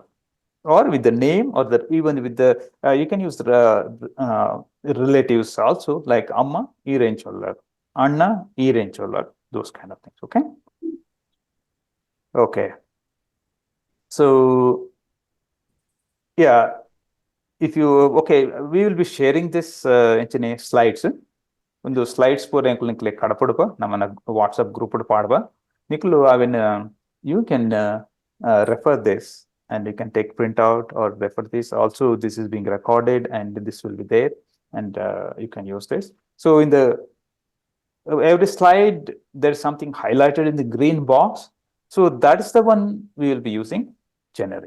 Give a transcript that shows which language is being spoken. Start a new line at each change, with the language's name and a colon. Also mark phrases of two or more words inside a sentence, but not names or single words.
English: Or with the name, or even with the you can use the relatives also, like
Tulu: Amma Irenchollaru, Anna Irenchollaru,
English: those kind of things. Okay. So yeah, if you we will be sharing this slides.
Tulu: ಒಂದು ಸ್ಲೈಡ್ಸ್ ಪೂರ ಎಂಕ್ಲು ಕ್ಲಿಕ್ ಕಡಪಡುಪ ನಮ್ಮನ್ನ
English: WhatsApp group
Tulu: ಪಾಡುವ ನಿಕ್ಲು ಅವೆನ್
English: you can refer this and you can take print out or refer this. Also this is being recorded and this will be there and you can use this. So in the every slide there is something highlighted in the green box, so that is the one we will be using generic.